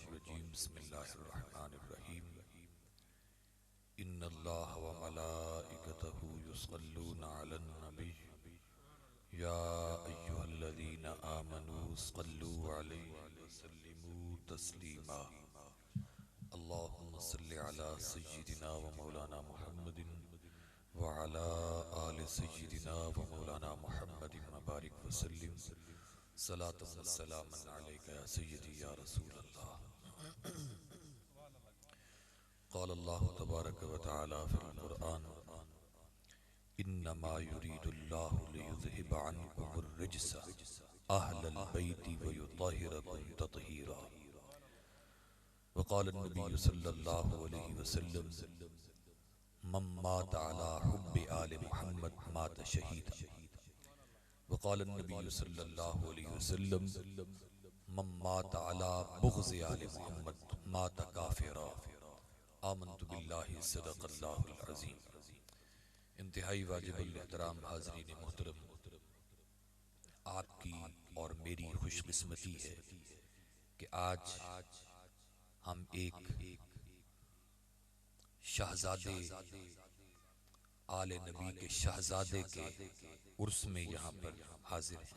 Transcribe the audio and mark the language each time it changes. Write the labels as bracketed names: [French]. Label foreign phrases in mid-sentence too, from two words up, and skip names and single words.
[Arabic] الرجيم بسم الله الرحمن الرحيم إن الله وملائكته يصلون على النبي يا أيها الذين آمنوا صلوا عليه وسلموا تسليما اللهم صل على سيدنا ومولانا محمد وعلى آل سيدنا ومولانا محمد وبارك وسلم صلاة وسلاما عليك يا سيدي يا رسول الله. قال الله تبارك وتعالى في القرآن إنما يريد الله ليذهب عنكم الرجس أهل البيت ويطهركم تطهيرا. وقال النبي صلى الله عليه وسلم من مات على حب آل محمد مات شهيدا. وقال النبي صلى الله عليه وسلم من مات على بغض آل محمد مات كافرا. آمنت بالله صدق الله العظيم. [Urdu] انتہائی واجب الاحترام حاضرین محترم، آپ کی اور میری خوش قسمتی ہے کہ آج ہم ایک شہزادے آلِ نبی کے شہزادے کے عرس میں یہاں پر حاضر ہیں.